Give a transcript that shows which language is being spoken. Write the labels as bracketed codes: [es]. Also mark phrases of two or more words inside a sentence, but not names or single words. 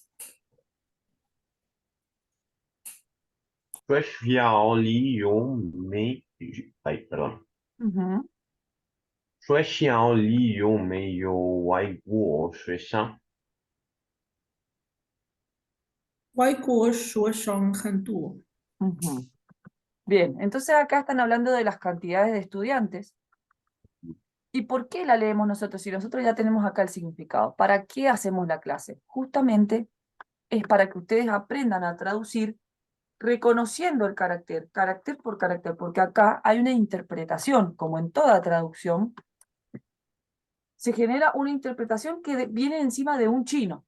[zh] 学校里有没哎 ，perdón， Ujú. 学校里有没有外国学生？外国学生很多。 Ujú. [es] Bien, entonces acá están hablando de las cantidades de estudiantes. ¿Y por qué la leemos nosotros? Si nosotros ya tenemos acá el significado. ¿Para qué hacemos la clase? Justamente es para que ustedes aprendan a traducir reconociendo el carácter, carácter por carácter, porque acá hay una interpretación, como en toda traducción, se genera una interpretación que viene encima de un chino.